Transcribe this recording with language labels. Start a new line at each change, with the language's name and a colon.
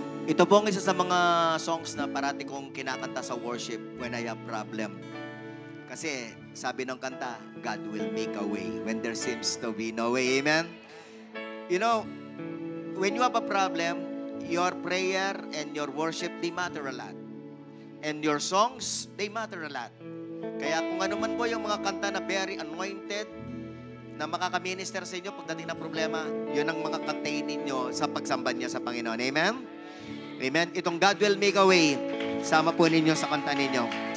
Filipino: Ito po ang isa sa mga songs na parati kong kinakanta sa worship
English: when I have problem.
Filipino: Kasi sabi ng kanta,
English: God will make a way when there seems to be no way. Amen? You know, when you have a problem, your prayer and your worship, they matter a lot. And your songs, they matter a lot.
Filipino: Kaya kung ano man po yung mga kanta na very anointed, na makakaminister sa inyo pagdating na problema, yun ang mga kantahin ninyo sa pagsamba niyo sa Panginoon. Amen? Amen? Itong
English: God will make a way,
Filipino: sama po ninyo sa kanta ninyo.